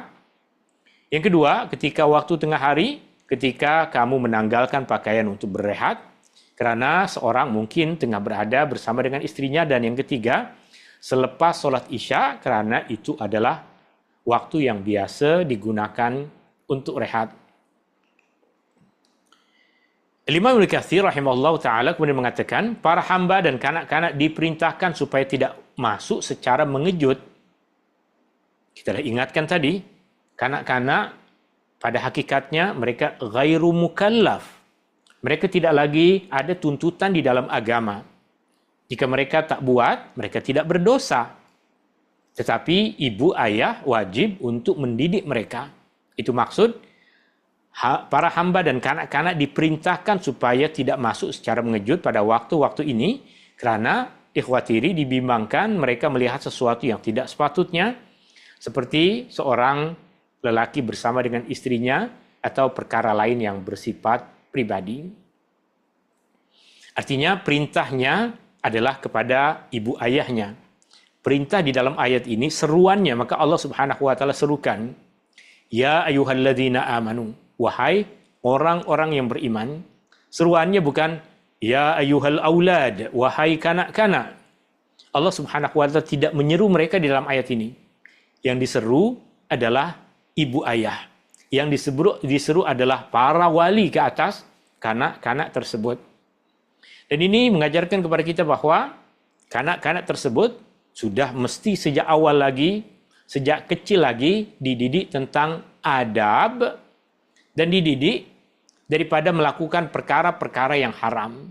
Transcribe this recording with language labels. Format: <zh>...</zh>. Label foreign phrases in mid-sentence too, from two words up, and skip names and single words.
<ms>Yang kedua, ketika waktu tengah hari, ketika kamu menanggalkan pakaian untuk berehat, karena seorang mungkin tengah berada bersama dengan istrinya. Dan yang ketiga, selepas sholat isya, karena itu adalah waktu yang biasa digunakan untuk rehat. Imam Ibnu Katsir</ms> <ar>رحمه الله تعالى</ar> <ms>kemudian mengatakan, para hamba dan kanak-kanak diperintahkan supaya tidak masuk secara mengejut. Kita dah ingatkan tadi, kanak-kanak pada hakikatnya mereka</ms> <ar>غير مكلف.</ar> <ms>Mereka tidak lagi ada tuntutan di dalam agama. Jika mereka tak buat, mereka tidak berdosa. Tetapi ibu ayah wajib untuk mendidik mereka. Itu maksud para hamba dan kanak-kanak diperintahkan supaya tidak masuk secara mengejut pada waktu-waktu ini, Karena ikhwatiri dibimbangkan mereka melihat sesuatu yang tidak sepatutnya, seperti seorang lelaki bersama dengan istrinya atau perkara lain yang bersifat pribadi. Artinya perintahnya adalah kepada ibu ayahnya. Perintah di dalam ayat ini seruannya, maka</ms> <ar>الله سبحانه وتعالى</ar> <ms>serukan,</ms> <ar>يا أيها الذين آمنوا,</ar> <ms>wahai orang-orang yang beriman. Seruannya bukan</ms> <ar>يا أيها الأولاد,</ar> <ms>wahai kanak-kanak.</ms> <ar>الله سبحانه وتعالى</ar> <ms>tidak menyeru mereka di dalam ayat ini. Yang diseru adalah ibu ayah. Yang diseru adalah para wali ke atas kanak-kanak tersebut. Dan ini mengajarkan kepada kita bahwa kanak-kanak tersebut sudah mesti sejak awal lagi, sejak kecil lagi dididik tentang adab dan dididik daripada melakukan perkara-perkara yang haram.</ms>